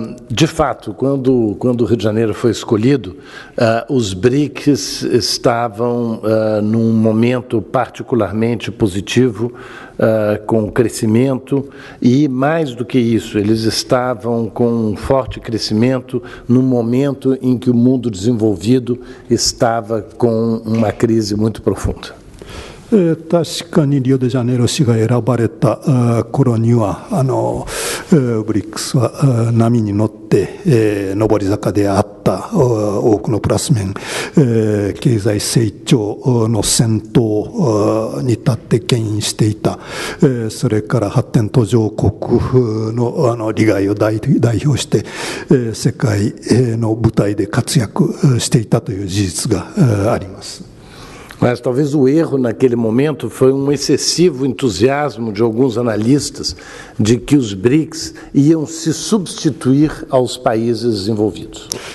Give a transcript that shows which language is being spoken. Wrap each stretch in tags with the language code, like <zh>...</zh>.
<pt>De fato, quando o Rio de Janeiro foi escolhido, os BRICS estavam num momento particularmente positivo, com crescimento, e mais do que isso, eles estavam com um forte crescimento no momento em que o mundo desenvolvido estava com uma crise muito profunda.</pt> <ja>確かにリオデジャネイロ市が選ばれた頃にはブリックスは波に乗って上り坂であった多くのプラス面経済成長の先頭に立って牽引していたそれから発展途上国の利害を代表して世界の舞台で活躍していたという事実があります。</ja> <pt>Mas talvez o erro naquele momento foi um excessivo entusiasmo de alguns analistas de que os BRICS iam se substituir aos países desenvolvidos.</pt>